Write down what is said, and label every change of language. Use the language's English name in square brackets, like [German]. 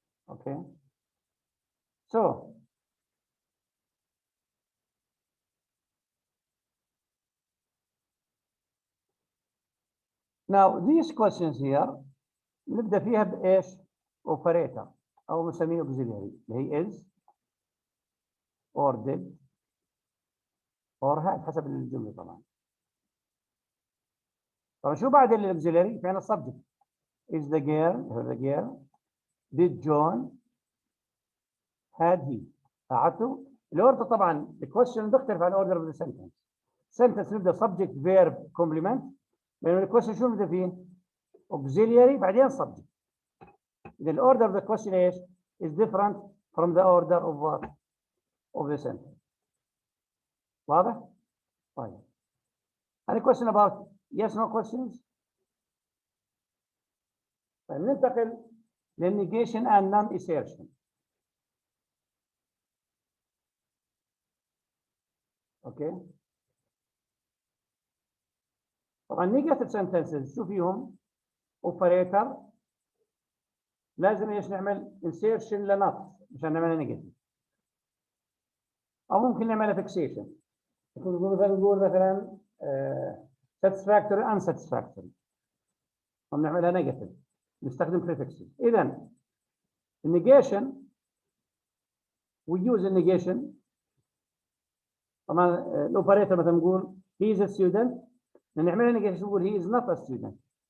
[English] okay so now these questions here [Arabic] نبدأ فيها بإيش؟ [English] operator أو نسميه auxiliary اللي هي is or did or had [Arabic] حسب الجملة طبعا. طبعا شو بعد الauxiliary؟ في عندنا subject. [English] is the girl did John had he. لاحظتوا؟ الأوردر طبعا الكويشن [Arabic] بيختلف عن [English] الأوردر of the sentence. Sentence نبدأ subject verb complement لأنه الكويشن [Arabic] شو نبدأ فيه؟ [English] auxiliary بعدين subject. إذا الأوردر of the question [Arabic] إيش؟ [English] is different from the order of what? of the sentence. واضح؟ طيب. Any question about yes no questions؟ [Arabic] طيب ننتقل للنيجيشن [English] and non-assertion. [Arabic] اوكي؟ طبعا [English] negative sentences [Arabic] شو فيهم؟ operator لازم ايش نعمل؟ insertion لنط مشان نعملها نيجاتيف. او ممكن نعملها fixation. نقول مثلا satisfactory unsatisfactory. او نعملها نيجاتيف. نستخدم prefixes. اذا النيجيشن we use النيجيشن طبعا الاوبريتور مثلا نقول [English] he is a student نعملها negation نقول he is not a student.